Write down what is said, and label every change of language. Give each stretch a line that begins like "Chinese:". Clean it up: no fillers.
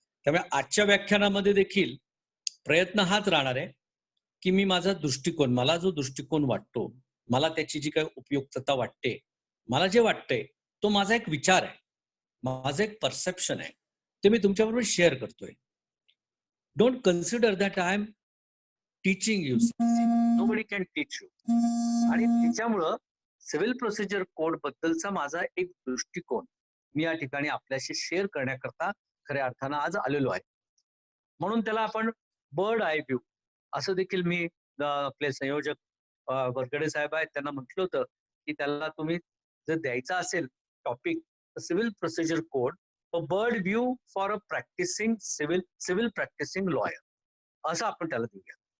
Marathi: त्यामुळे आजच्या व्याख्यानामध्ये देखील प्रयत्न हाच राहणार आहे की मी माझा दृष्टिकोन, मला जो दृष्टिकोन वाटतो, मला त्याची जी काही उपयुक्तता वाटते, मला जे वाटतंय तो माझा एक विचार आहे, माझं एक परसेप्शन आहे, ते मी तुमच्याबरोबर शेअर करतोय.
English: Don't consider that I am teaching you. Nobody can teach you.
Marathi: आणि त्याच्यामुळं सिव्हिल प्रोसिजर कोड बद्दलचा माझा एक दृष्टिकोन मी या ठिकाणी आपल्याशी शेअर करण्याकरता खऱ्या अर्थानं आज आलेलो आहे. म्हणून त्याला आपण बर्ड आय व्ह्यू असं देखील मी आपले संयोजक वरगडे साहेब आहेत त्यांना म्हटलं होतं की त्याला तुम्ही जर द्यायचा असेल topic civil procedure code,
English: a bird view for a practising civil practising lawyer
Marathi: असं आपण त्याला देऊया.